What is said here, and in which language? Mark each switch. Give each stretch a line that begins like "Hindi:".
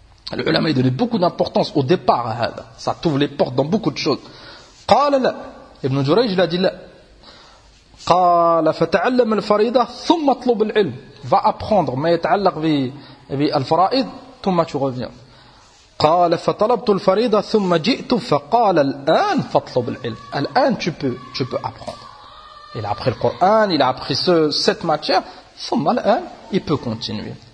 French: L'ulama a donné beaucoup d'importance au départ à هذا. Ça t'ouvre les portes dans beaucoup de choses.
Arabic: قال لا.
French: Ibn Jurayj il a dit là.
Arabic: قال فتعلم الفريضة ثم اطلب العلم.
French: Va apprendre
Arabic: ما يتعلق بالفرائض ثم
French: tu reviens.
Arabic: قال فطلبت الفريضة ثم جئت فقال الآن فاطلب العلم.
French: الآن tu peux apprendre. Il a appris le Coran, il a appris cette matière, ثم الآن il peut continuer.